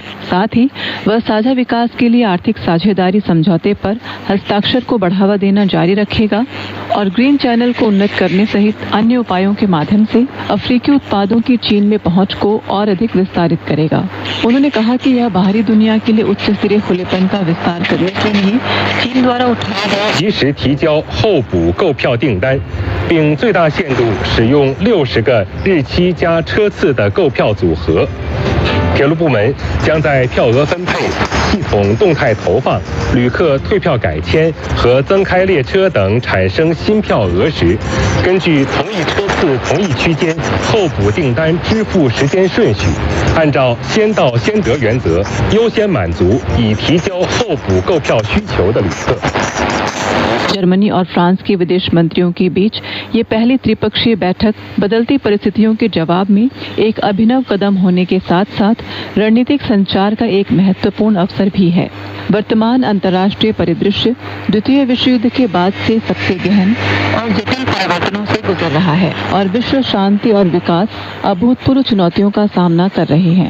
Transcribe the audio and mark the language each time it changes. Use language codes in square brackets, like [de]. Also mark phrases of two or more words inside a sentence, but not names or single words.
[hi] साथ ही वह साझा विकास के लिए आर्थिक साझेदारी समझौते पर हस्ताक्षर को बढ़ावा देना जारी रखेगा और [en] green channel [hi] को उन्नत करने सहित अन्य उपायों के माध्यम से अफ्रीकी उत्पादों की चीन में पहुंच को और अधिक विस्तारित करेगा। उन्होंने कहा कि यह बाहरी दुनिया के लिए उच्च स्तरीय खुलेपन का विस्तार करने के लिए चीन द्वारा उठाया गया [zh] 及时提交候补购票订单，并最大限度使用60个日期加车次的购票组合。铁路部门将在票额分配、系统动态投放、旅客退票改签和增开列车等产生新票额时，根据同一车次、同一区间候补订单支付时间顺序，按照先到先得原则，优先满足已提交候补购票需求的旅客。 [hi] जर्मनी और फ्रांस के विदेश मंत्रियों के बीच ये पहली त्रिपक्षीय बैठक बदलती परिस्थितियों के जवाब में एक अभिनव कदम होने के साथ साथ रणनीतिक संचार का एक महत्वपूर्ण अवसर भी है। वर्तमान अंतर्राष्ट्रीय परिदृश्य द्वितीय विश्व युद्ध के बाद से सबसे गहन और जटिल परिवर्तनों से गुजर रहा है और विश्व शांति और विकास अभूतपूर्व चुनौतियों का सामना कर रहे हैं।